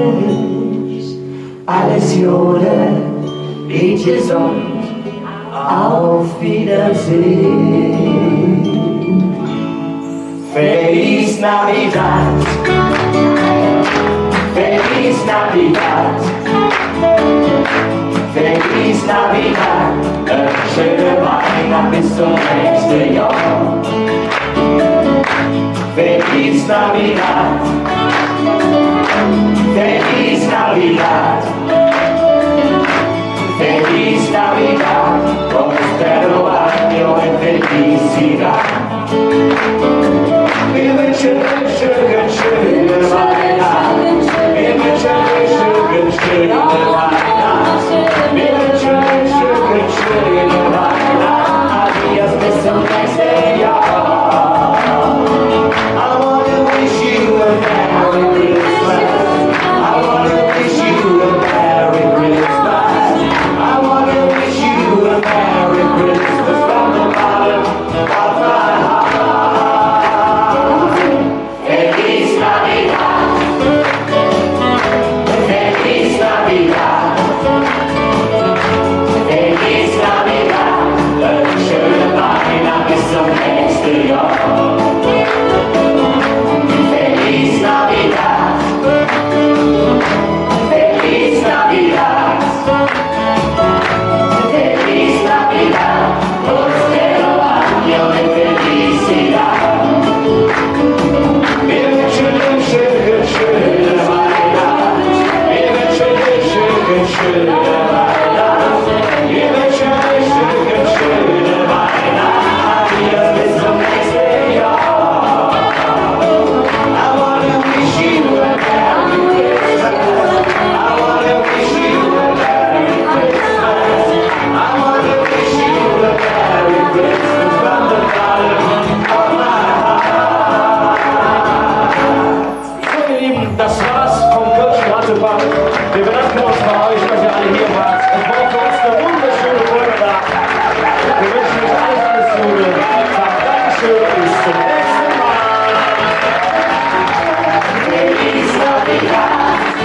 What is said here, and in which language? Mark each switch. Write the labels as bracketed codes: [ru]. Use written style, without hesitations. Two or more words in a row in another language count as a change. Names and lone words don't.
[de] Alles Jode, geht gesund, auf Wiedersehen. [es] Feliz Navidad, Feliz Navidad, Feliz Navidad, [de] schöne Weihnacht bis zum nächsten Jahr. [es] Feliz Navidad, Feliz Navidad, Feliz Navidad, prospero año y felicidad. [de] Wir wünschen euch schöne Weihnacht. Wir wünschen euch schöne Weihnacht. Wir wünschen euch schöne Weihnacht. Adios bis zum nächsten Jahr. [en] I wanna wish you a Merry Christmas. I wanna wish you a Merry Christmas. I wanna wish you a Merry Christmas from the bottom of my heart. [es] Feliz Navidad. Feliz Navidad. Feliz Navidad. [de] Schöne Weihnacht bis zum nächsten Jahr. [es] Feliz Navidad. Feliz Navidad. Feliz Navidad. Prospero año de felicidad. [de] Wir wünschen euch schöne Weihnacht. Wir wünschen euch schöne Weihnacht. Wir wünschen euch schöne Weihnacht. Adios bis zum nächsten Jahr. [en] I wanna wish you a Merry Christmas. I wanna wish you a Merry Christmas. I wanna wish you a Merry Christmas from the bottom of my heart. [de] So, ihr Lieben, das war's vom Kölschen Rattepark. Wir bedanken uns bei euch, dass ihr alle hier wart. Es war für uns eine wunderschöne Folge da. Wir wünschen euch alles Gute. Sagt Dankeschön und bis zum nächsten Mal. [es] Feliz Navidad.